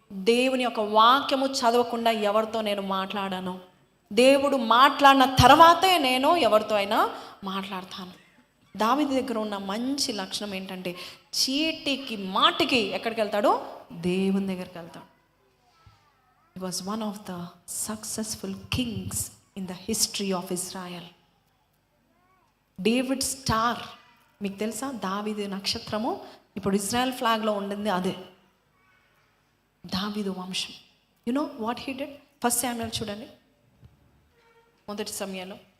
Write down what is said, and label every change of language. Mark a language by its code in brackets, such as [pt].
[te] దేవుని యొక్క వాక్యము చదవకుండా ఎవరితో నేను మాట్లాడాను. దేవుడు మాట్లాడిన తర్వాతే నేను ఎవరితో అయినా మాట్లాడతాను. దావీదు దగ్గర ఉన్న మంచి లక్షణం ఏంటంటే చీటికి మాటికి ఎక్కడికి వెళ్తాడో దేవుని దగ్గరికి వెళ్తాడు. [en] He was one of the successful kings in the history of Israel. David star, [te] మీకు తెలుసా? దావీదు నక్షత్రము ఇప్పుడు ఇజ్రాయెల్ ఫ్లాగ్లో ఉండింది అదే, దావీదు వంశం. [en] You know what he did? [te] 1 Samuel చూడండి, 1 సమయంలో.